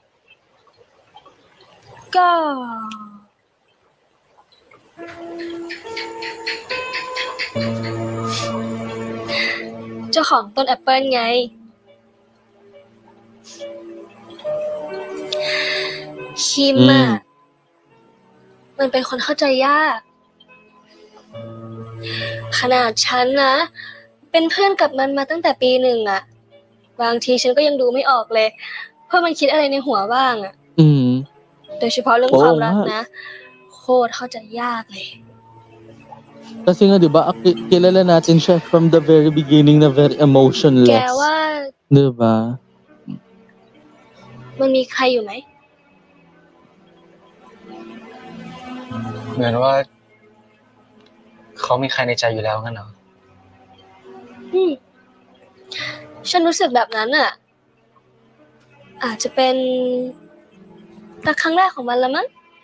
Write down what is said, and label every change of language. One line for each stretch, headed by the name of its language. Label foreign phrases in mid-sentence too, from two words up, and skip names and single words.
Thai: ก็ เจ้าของต้นแอปเปิลไง คิมอ่ะ มันเป็นคนเข้าใจยาก ขนาดฉันนะ เป็นเพื่อนกับมันมาตั้งแต่ปี 1อ่ะ บางทีฉันก็ยังดูไม่ออกเลยว่ามันคิดอะไรในหัวบ้างอ่ะ โดยเฉพาะเรื่องความรักนะ โคตรเข้าใจยากเลย
Filipino: Kasi nga 'di ba, kilala natin siya
English: from the very beginning
Filipino: na very
Thai: แก
Filipino: emotionless.
Thai: ว่า
Filipino: 'Di ba?
Thai: มันมีใครอยู่ไหม เหมือนว่า เขามีใครในใจอยู่แล้วงั้นเหรอ ฉันรู้สึกแบบนั้นอ่ะ อาจจะเป็นรักครั้งแรกของมันละมั้ง